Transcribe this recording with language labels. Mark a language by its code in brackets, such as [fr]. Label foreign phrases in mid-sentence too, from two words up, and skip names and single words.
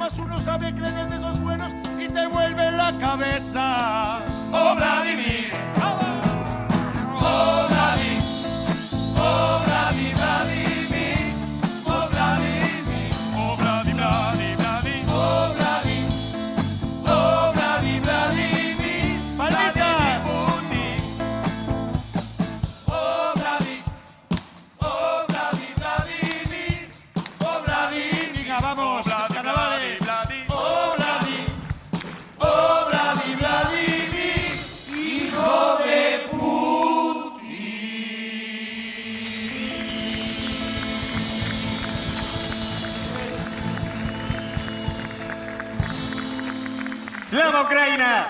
[es] no sabe, crees de esos buenos y te vuelve la cabeza. Oh, Vladimir. Oh, Vladimir. Oh, Vladimir, Vladimir. Oh, Vladimir. Oh, Vladimir, Vladimir, Vladimir. Oh, Vladimir. Oh, Vladimir, Vladimir. Palmitas. Oh, Vladimir. Oh, Vladimir, Vladimir. Oh, Vladimir. Venga, vamos, los carnavales. Oh, Vladimir. Oh, Vladimir, Vladimir. Hijo de Putin. [uk] ¡Slava Ucraina!